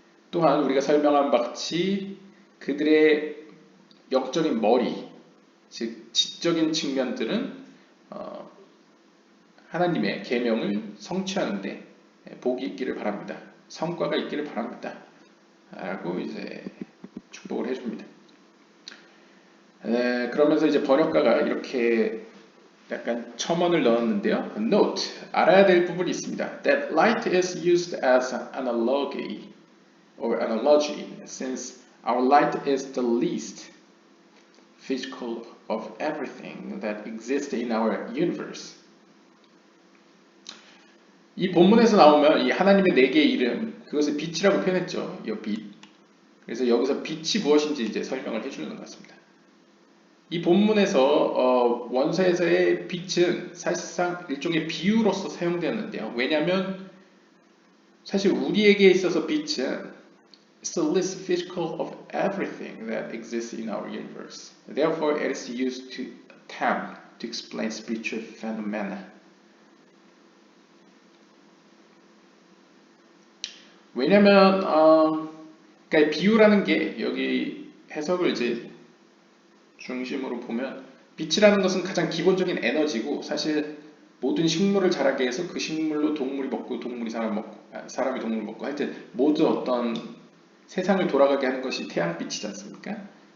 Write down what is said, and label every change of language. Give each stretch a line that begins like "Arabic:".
Korean: 또한 우리가 설명한 바같이 그들의 영적인 머리, 즉 지적인 측면들은 하나님의 계명을 성취하는데 복이 있기를 바랍니다. 성과가 있기를 바랍니다. 라고 이제 축복을 해줍니다. 그러면서 이제 번역가가 이렇게 약간 첨언을 넣었는데요. Note, 알아야 될 부분이 있습니다.
English: That light is used as an analogy since our light is the least physical of everything that exists in our universe.
Korean: 이 본문에서 나오면 이 하나님의 4개의 이름, 그것을 빛이라고 표현했죠. 이 빛. 그래서 여기서 빛이 무엇인지 이제 설명을 해주는 것 같습니다. 이 본문에서 원서에서의 빛은 사실상 일종의 비유로서 사용되었는데요. 왜냐하면 사실 우리에게 있어서 빛은
English: is the least physical of everything that exists in our universe. Therefore, it is used to attempt to explain spiritual phenomena.
Korean: 왜냐면 그러니까 비유라는 게 여기 해석을 이제 중심으로 보면 빛이라는 것은 가장 기본적인 에너지고 사실 모든 식물을 자라게 해서 그 식물로 동물이 먹고 동물이 사람이 동물을 먹고 하여튼 모든 어떤 세상을 돌아가게 하는 것이 태양빛이지 않습니까?